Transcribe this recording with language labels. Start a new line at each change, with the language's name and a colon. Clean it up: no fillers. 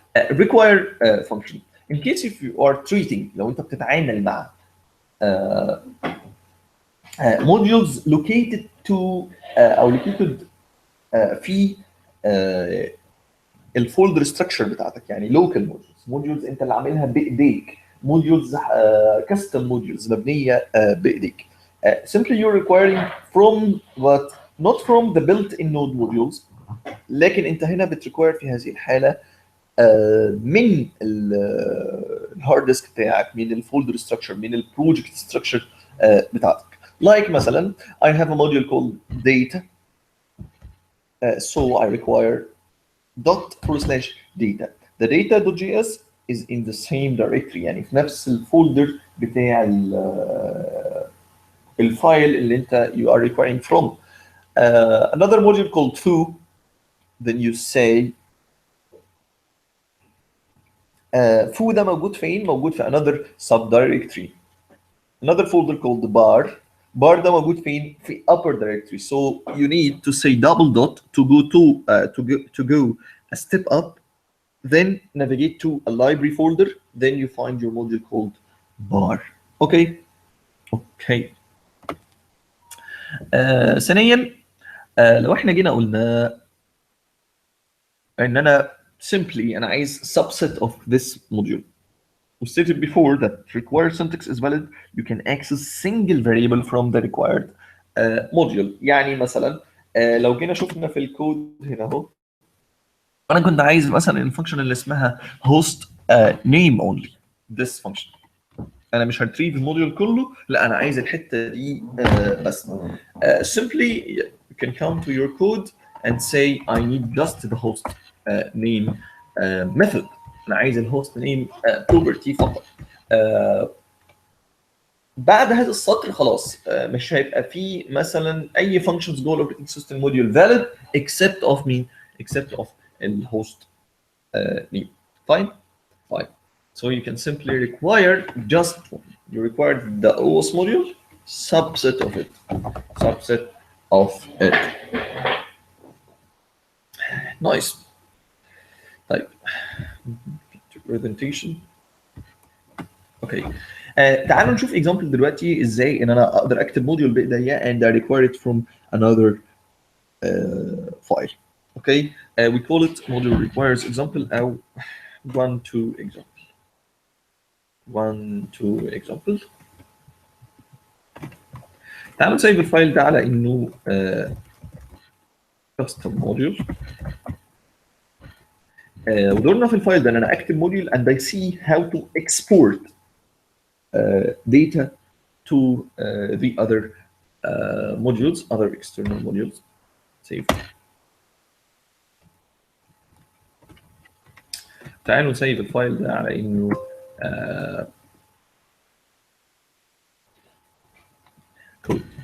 English: require function in case if you are treating
Arabic: لو انت بتتعامل مع
English: modules located to او located
Arabic: في الفولدر ستراكشر بتاعتك يعني
English: local modules
Arabic: انت اللي عاملها بايديك
English: modules custom modules
Arabic: مبنيه بايديك.
English: simply you're requiring from what not from the built-in node modules،
Arabic: لكن انت هنا بتريكواير في هذه الحاله من الهارد ديسك بتاعك، من الفولدر ستراكشر، من البروجكت ستراكشر بتاعتك.
English: Like مثلا I have a module called data, so I require dot/data. The data.js is in the same directory،
Arabic: يعني في نفس الفولدر بتاع الفايل اللي انت
English: you are requiring from. Another module called foo، then you say foo
Arabic: ده موجود فين؟ موجود في
English: another subdirectory. Another folder called bar.
Arabic: bar ده موجود فين؟ في upper directory.
English: So you need to say double dot to go to go a step up, then navigate to a library folder, then you find your module called bar. Okay. Okay.
Arabic: ثانيا لو احنا جينا قلنا ان انا simply انا عايز
English: subset of this module. We stated before that required syntax is valid. You can access single variable from the required module.
Arabic: يعني مثلا لو جينا شفنا في الكود هنا اهو، انا كنت عايز مثلا الفانكشن اللي اسمها host name only.
English: This function
Arabic: انا مش هريتريف الموديول كله، لا انا عايز الحته دي بس.
English: Simply you can come to your code and say I need just the host name method.
Arabic: انا عايز الهوست نيم property فقط. بعد هذا السطر خلاص مش هيبقى فيه مثلا اي functions جوه الاوبريتنج سيستم موديول
English: valid except of
Arabic: مين؟
English: except of
Arabic: الهوست name.
English: Fine. Fine. So you can simply require just one. You require the OS module, subset of it. Subset of it. Nice. طيب. Presentation. Okay.
Arabic: تعالوا نشوف example دلوقتي ازاي ان انا اقدر اكتب موديول بايديا
English: and I require it from another file. Okay. We call it module requires example او one to example. One to example.
Arabic: تعالوا نسيب الفايل ده على انه custom module. ودورنا في الفايل ده ان انا اكتب موديول
English: and I see how to export data to the other modules, other external modules. Save.
Arabic: تعالوا نسيب الفايل ده على انه code.